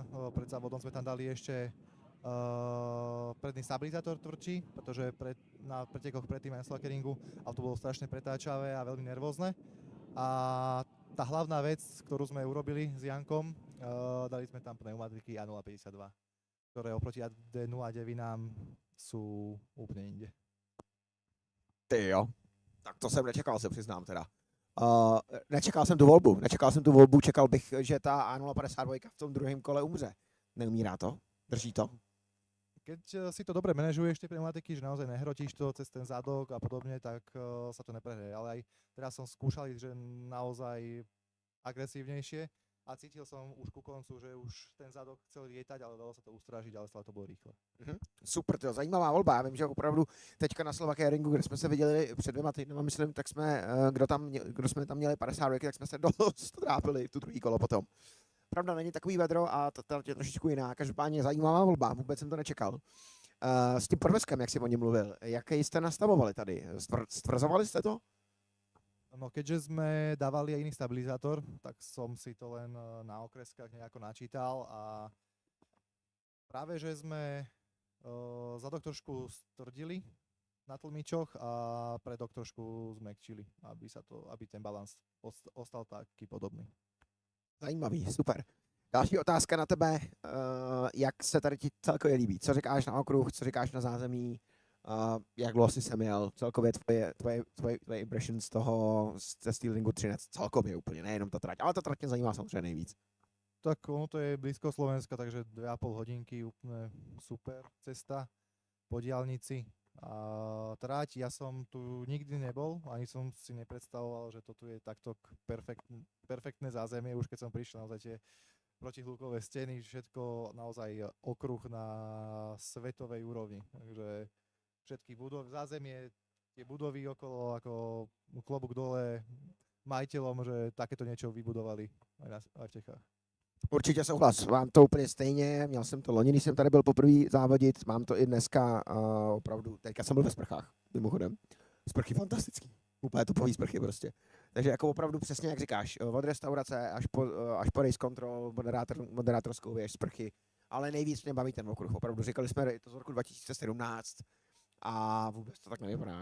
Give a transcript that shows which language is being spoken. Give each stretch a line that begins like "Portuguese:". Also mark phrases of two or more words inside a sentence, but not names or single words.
Slovak: Pred závodom sme tam dali ešte predný stabilizátor tvrdší, pretože na pretekoch predtým aj na Slovakia auto bolo strašne pretáčavé a veľmi nervózne. A tá hlavná vec, ktorú sme urobili s Jankom, dali sme tam pneumatiky A052, ktoré oproti AD09 sú úplne inde.
Czech: Ty jo, tak to jsem nečekal, se přiznám teda. Nečekal jsem tu volbu, čekal bych, že ta A052 v tom druhém kole umře. Neumírá to? Drží to?
Slovak: Keď si to dobre manažuješ tie pneumatiky, že naozaj nehrotíš to cez ten zadok a podobne, tak sa to neprehrie. Ale aj teraz som skúšal ísť, že naozaj agresívnejšie a cítil som už ku koncu, že už ten zadok chcel lietať, ale dalo sa to ustrážiť, ale stále to bolo rýchle.
Czech: Super, to zajímavá volba. Já vím, že opravdu teďka na Slovakia Ringu, kde jsme se viděli před 2 týdny, myslím, tak jsme, kdo jsme tam měli 50 roky, tak jsme se dost trápili v tu druhý kolo potom. Pravda, není takový vedro a ta je trošičku jiná. Každopádně zajímavá volba, vůbec jsem to nečekal. S tím podvozkem, jak jsi o něm mluvil, jaký jste nastavovali tady? Stvrzovali jste to?
Slovak: No keďže sme dávali aj iný stabilizátor, tak som si to len na okreskách nejako načítal a práve, že sme zadok trošku stvrdili na tlmičoch a predok trošku zmäkčili, aby ten balans ostal taký podobný.
Czech: Zajímavý, super. Další otázka na tebe, jak se tady ti celkově líbí? Co říkáš na okruh, co říkáš na zázemí? Jak dlouho jsi sem jel? Celkově tvoje impression z toho, ze SteelRingu Trinec, celkově úplně, nejenom ta trať, ale ta trať mě zajímá samozřejmě nejvíc.
Slovak: Tak ono to je blízko Slovenska, takže 2,5 hodinky, úplne super cesta po diaľnici. A trať, ja som tu nikdy nebol, ani som si nepredstavoval, že to tu je takto perfektné zázemie, už keď som prišiel naozaj tie protihlukové steny, všetko naozaj okruh na svetovej úrovni. Takže všetky budovy, zázemie, tie budovy okolo, ako klobúk dole majiteľom, že takéto niečo vybudovali aj v Čechách.
Czech: Určitě souhlas, mám to úplně stejně, měl jsem to loni, když jsem tady byl poprvé závodit, mám to i dneska, opravdu, teďka jsem byl ve sprchách, mimochodem, sprchy fantastický, úplně topový sprchy prostě. Takže jako opravdu přesně jak říkáš, od restaurace až po
English: race control,
Czech: moderátorskou věž, sprchy, ale nejvíc mě baví ten okruh, opravdu říkali jsme to z roku 2017, a vůbec to tak nevypadá.